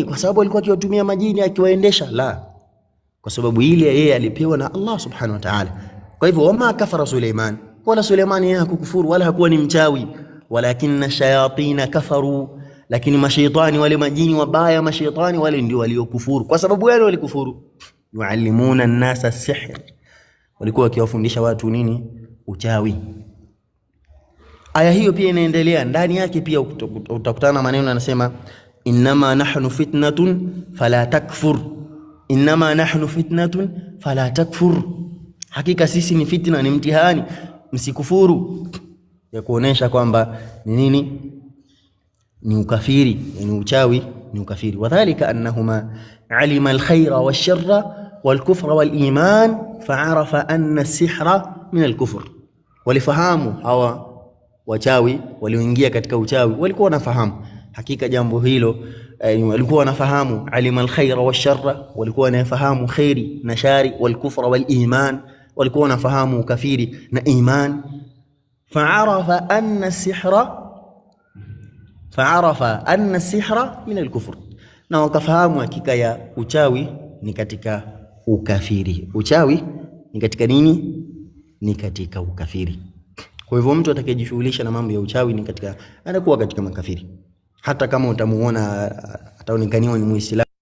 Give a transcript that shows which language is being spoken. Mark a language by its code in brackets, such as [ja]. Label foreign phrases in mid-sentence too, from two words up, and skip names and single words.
[sw] Kwa sababu alikuwa akiwatumia majini akiwaendesha? La, kwa sababu ile yeye alipewa na Allah [ar] سبحانه وتعالى. [sw] Kwa hivyo [ar] وما كفر سليمان, [sw] wala Suleiman yeye hakukufuru wala hakuwa ni mchawi, [ar] ولكن الشياطين كفروا, [sw] lakini mashaitani wale majini wabaya, mashaitani wale ndio waliokufuru. Kwa sababu wale walikufuru, [ar] يعلمون الناس السحر, [sw] walikuwa wakiwafundisha watu nini? Uchawi. Aya hiyo pia inaendelea, ndani yake pia utakutana na maneno yanasema [ar] إنما نحن فتنة فلا تكفر, إنما نحن فتنة فلا تكفر, [sw] hakika sisi ni fitna, ni mtihani, msikufuru. Ya kuonesha kwamba ni nini? Ni ukafiri, yani uchawi ni ukafiri. [ar] وكذلك أنهما علما الخير والشر والكفر والإيمان فعرف أن السحر من الكفر. [sw] Walifahamu hawa wachawi walioingia katika uchawi, walikuwa wanafahamu hakika jambo hilo, walikuwa wanafahamu [ar] علما الخير والشر, [sw] walikuwa wanafahamu khairi na shari, [ar] والكفر والإيمان, [sw] walikuwa wanafahamu kafiri na iman. [ar] فعرف أن السحر من الكفر, [sw] na wakafahamu hakika ya uchawi ni katika ukafiri. Uchawi ni katika nini? Ni katika ukafiri. Kwa hivyo mtu atakayejishughulisha na mambo ya uchawi ni katika, anakuwa katika makafiri, hata kama utamuona ataonekaniwa ni Muislamu.